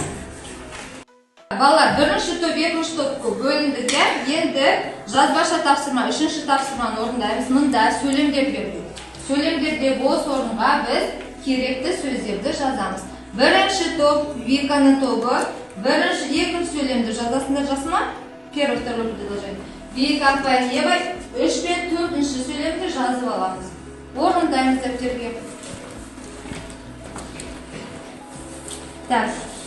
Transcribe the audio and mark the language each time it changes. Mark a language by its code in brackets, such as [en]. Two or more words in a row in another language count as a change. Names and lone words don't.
[kk] Балалар, 1-ші топ, 2-ші топқа бөліндік, иә? Енді жазбаша тапсырма, 3-ші тапсырманы орындаймыз. Мында сөйлемдер бердік. Сөйлемдерде бос орынға біз керекті сөздерді жазамыз. 1-ші топ, Виканың тобы, 2-ші сөйлемді жазасыңдар, жақсы ма? [ru] Первый, второй предложение. [kk] Вика, Ақбай, Ева, 3 пен 4-ші сөйлемді жазып аламыз. Орындаймыз дәптерге. Так.